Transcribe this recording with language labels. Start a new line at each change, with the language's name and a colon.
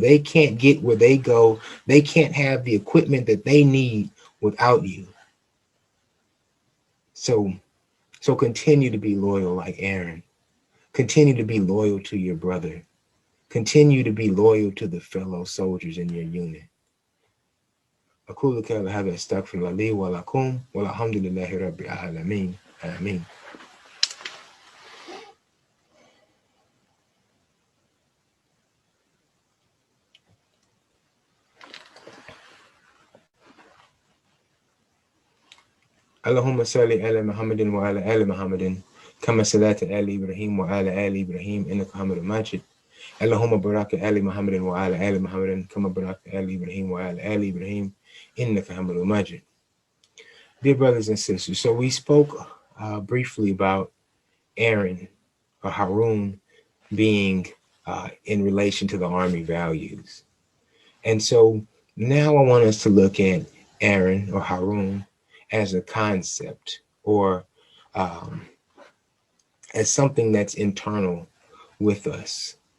English: They can't get where they go. They can't have the equipment that they need without you. So continue to be loyal like Aaron. Continue to be loyal to your brother. Continue to be loyal to the fellow soldiers in your unit.
Arabic: أقول قولي هذا استغفر الله لي ولكم والحمد لله رب العالمين آمين. اللهم صل على محمد وعلى آل محمد كما صليت على إبراهيم وعلى آل إبراهيم إنك حميد مجيد. اللهم بارك على محمد وعلى آل محمد كما باركت على إبراهيم وعلى آل إبراهيم إنك حميد مجيد.
English: Dear brothers and sisters, so we spoke briefly about Aaron or Harun being in relation to the army values. And so now I want us to look at Aaron or Harun as a concept, or as something that's internal with us.